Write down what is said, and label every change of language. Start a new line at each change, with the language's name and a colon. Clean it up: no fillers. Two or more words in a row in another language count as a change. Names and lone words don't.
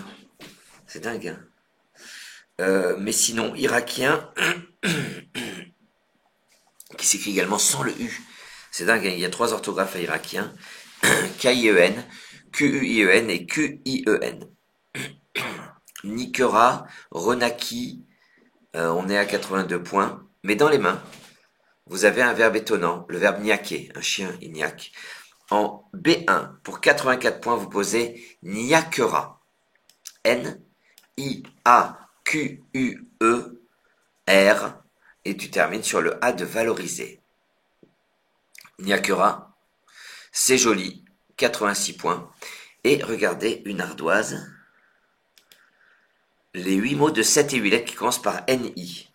French: C'est dingue, hein. Mais sinon, Irakien, qui s'écrit également sans le U. C'est dingue, hein. Il y a 3 orthographes à Irakien. K-I-E-N, Q-U-I-E-N et Q-I-E-N. Nikera, Renaki, on est à 82 points. Mais dans les mains, vous avez un verbe étonnant, le verbe niaquer, un chien ignaque. En B1, pour 84 points, vous posez Niakera. N-I-A-Q-U-E-R. Et tu termines sur le A de valoriser. Niakera, c'est joli, 86 points. Et regardez une ardoise. Les 8 mots de 7 et 8 lettres qui commencent par N-I.